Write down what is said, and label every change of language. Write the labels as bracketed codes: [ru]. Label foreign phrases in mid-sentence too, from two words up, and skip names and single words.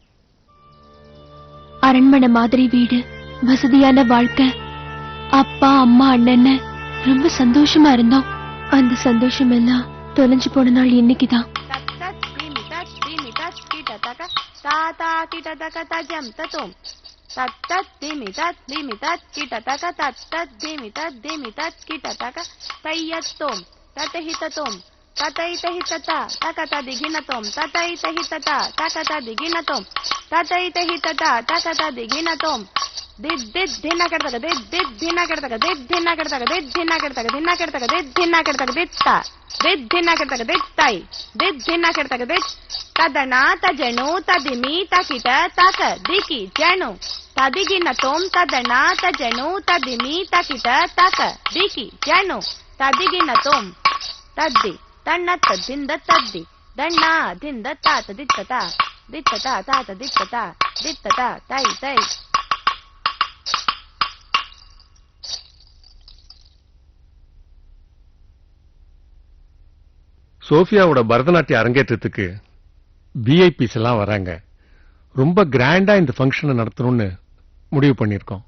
[ta] அரண்மனை மாதிரி வீடு, வசதியான வாழ்க்கை, அப்பா அம்மா அண்ணன்னு ரொம்ப சந்தோஷமா இருந்தோம். அந்த சந்தோஷம் எல்லாம் தொலைஞ்சு போன நாள் இன்னைக்குதான். Tata kita taka tajam tatum. Tat tat dimi tat kita taka tat tat dimi tat kita taka tayatum. Tata hitatum. Tata ita hitata takata diginatum. Tata ita hitata takata diginatum. Tata ita hitata takata diginatum. Did dhinna kartaka did dhinna kartaka did dhinna kartaka did dhinna kartaka dhinna kartaka did dhinna kartaka ditta did dhinna kartaka dittai did dhinna kartaka dit tadana tajanu tadimi takita taka diki janu tadiginatum tadana tajanu tadimi takita taka diki janu tadiginatum taddi tanna tadinda taddi danna dinda tata dittata dittata tata dittata tai tai. சோஃபியாவோட பரதநாட்டிய அரங்கேற்றத்துக்கு விஐபிஸ் எல்லாம் வராங்க. ரொம்ப கிராண்டா இந்த ஃபங்க்ஷனை நடத்தணும்னு முடிவு பண்ணிருக்கோம்.